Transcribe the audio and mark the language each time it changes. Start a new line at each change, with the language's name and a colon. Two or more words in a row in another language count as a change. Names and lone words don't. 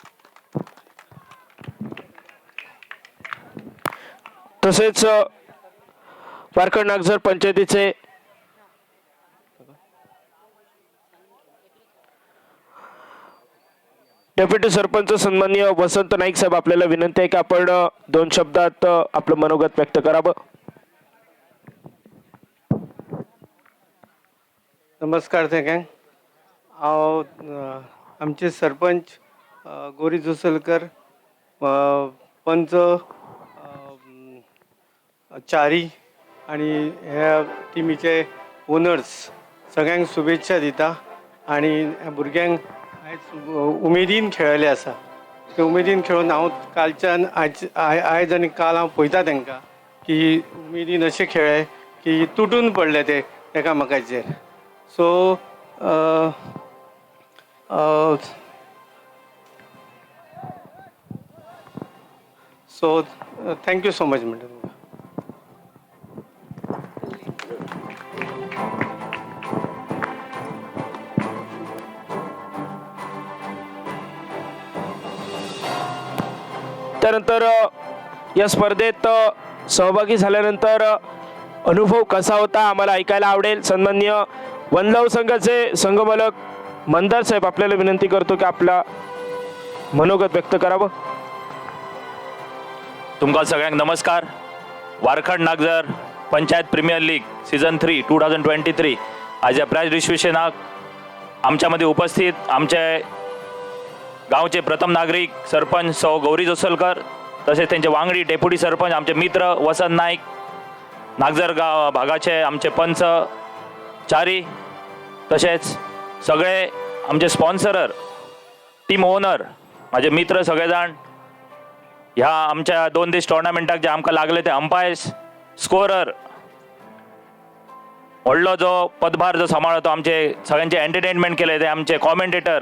Marathi: तसेच वारकड नागझर पंचायतीचे डेप्युटी सरपंच सन्माननीय वसंत नाईक साहेब, आपल्याला विनंती आहे की आपण 2 शब्दात आपलं मनोगत व्यक्त करावं।
Konkani: नमस्कार सगळ्यांक। हांव आमचे सरपंच गौरी जोसलकर, पंच चारी आणि ह्या टीमीचे ओनर्स सगळ्यांक शुभेच्छा दिता। आणि ह्या भुरग्यांक आयज उमेदीन खेळले आसा, ते उमेदीन खेळून हांव कालच्यान आयज आनी काल हांव पळयता तांकां की उमेदीन अशें खेळ्ळे की तुटून पडले ते एकामेकाचेर।
English: so thank you so much
Konkani: म्हणटा तुमकां।
Marathi: त्यानंतर या स्पर्धेत सहभागी झाल्यानंतर अनुभव कसा होता आम्हाला ऐकायला आवडेल। सन्माननीय वनलव संघाचे संघमालक मंदार साहेब, आपल्याला विनंती करतो की आपला मनोगत व्यक्त करावं।
Konkani: तुमकां सगळ्यांक नमस्कार। वारकड नागझर पंचायत प्रीमियर लीग सीझन 3 2023 हाज्या
English: prize distributionाक
Konkani: आमच्या मध्ये उपस्थित आमचे गांवचे प्रथम नागरिक सरपंच सौ गौरी जोसलकर, तसेच त्यांचे वांगडी डेप्युटी सरपंच आमचे मित्र वसंत नाईक, नागझर गाव भागाचे आमचे पंच चारी, तसेच सगळे आमचे स्पॉन्सरर,
English: team owner,
Konkani: माझे मित्र सगळेजाण, ह्या आमच्या 2 दीस टोर्नामेंटाक जे आमकां लागले ते अंपायर्स, स्कोरर, व्हडलो जो पदभार जो सांबाळतो आमचे सगळ्यांचे एंटरटेनमेंट केले ते आमचे कॉमेंटेटर।